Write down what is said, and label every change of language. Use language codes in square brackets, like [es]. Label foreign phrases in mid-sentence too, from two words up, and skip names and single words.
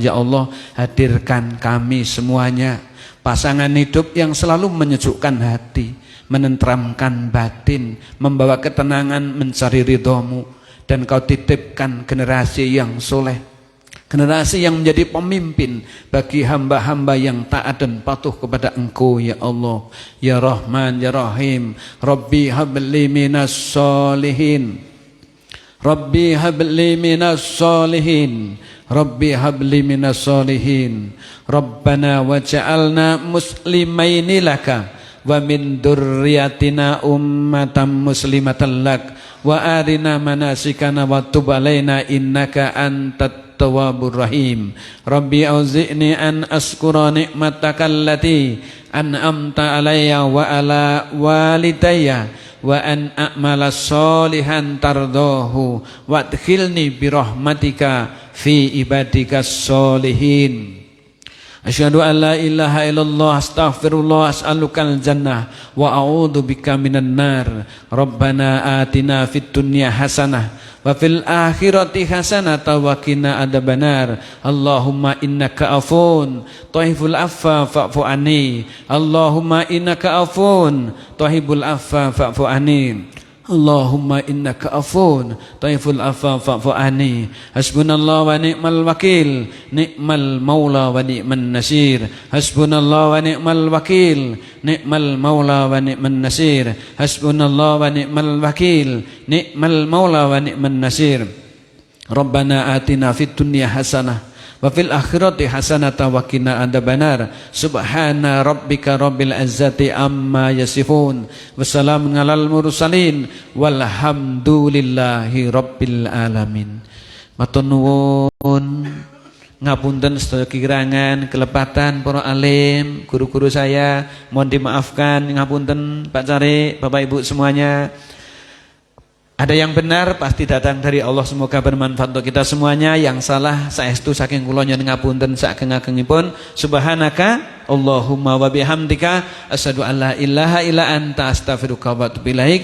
[id] Ya Allah, hadirkan kami semuanya pasangan hidup yang selalu menyejukkan hati, menenteramkan batin, membawa ketenangan, mencari ridhomu. Dan Kau titipkan generasi yang soleh, generasi yang menjadi pemimpin bagi hamba-hamba yang taat dan patuh kepada Engkau, [ar] يا الله، يا رحمن، يا رحيم. رب هب لي من الصالحين، رب هب لي من الصالحين، رب هب لي من الصالحين. ربنا واجعلنا مسلمين لك ومن ذريتنا أمة مسلمة لك وأرنا مناسكنا وتب علينا إنك أنت التواب الرحيم. رب أوزعني أن أشكر نعمتك التي أنعمت علي وعلى والدي وأن أعمل صالحا ترضاه وأدخلني برحمتك في عبادك الصالحين. أشهد أن لا إله إلا الله أستغفر الله أسألك الجنة وأعوذ بك من النار. ربنا آتنا في الدنيا حسنة وفي الآخرة حسنة وقنا عذاب النار. اللهم إنك عفو تحب العفو فاعف عني. اللهم إنك عفو تحب العفو فاعف عني. اللهم إنك عفو تحب العفو فاعف عني. حسبنا الله ونعم الوكيل، نعم المولى ونعم النصير. حسبنا الله ونعم الوكيل، نعم المولى ونعم النصير. حسبنا الله ونعم الوكيل، نعم المولى ونعم النصير. ربنا آتنا في الدنيا حسنة وفي الآخرة حسنة وقنا عذاب النار. سبحان ربك رب العزة عما يصفون وسلام على المرسلين والحمد لله رب العالمين. [jv] Matur nuwun ngapunten sedaya kirangan kelepatan para alim, [id] guru-guru saya, mohon dimaafkan, ngapunten Pak Cari, Bapak Ibu semuanya. Ada yang benar pasti datang dari Allah, semoga bermanfaat untuk kita semuanya. Yang salah [jv] saestu saking kula nyen ngapunten sakeng-agengipun. [ar] سبحانك اللهم وبحمدك أشهد أن لا إله إلا أنت أستغفرك وأتوب إليك.